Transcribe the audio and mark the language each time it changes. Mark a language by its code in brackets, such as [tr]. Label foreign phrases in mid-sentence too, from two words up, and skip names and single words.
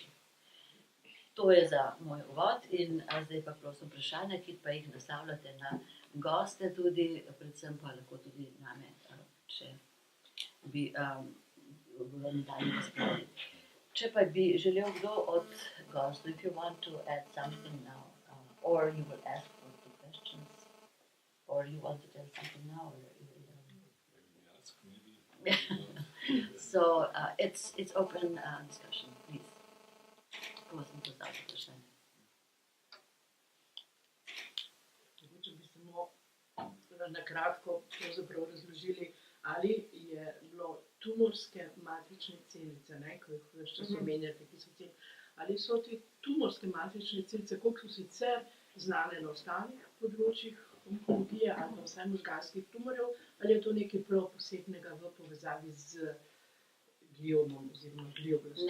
[sl] To je za moj uvod in zdaj pa prosim vprašanja, ki pa jih naslavljate na goste tudi, predvsem pa lahko tudi name, če bi v nadaljnji razpravi. Če pa bi želel kdo od gostov, [en] if you want to add something now, or you will ask for the questions, or you want to tell something now, so it's open discussion, please. [sl] Prosim, postavite vprašanje. Mogoče bi samo na kratko razložili, ali je bilo tumorske matrične celice, ko jih ves čas omenjate, ki so ali so te tumorske matrične celice, koliko so sicer znane na ostalih področjih onkologije ali pa vsaj možganskih tumorjev, ali je to nekaj prav posebnega v povezavi z gliomom oziroma glioblastomom?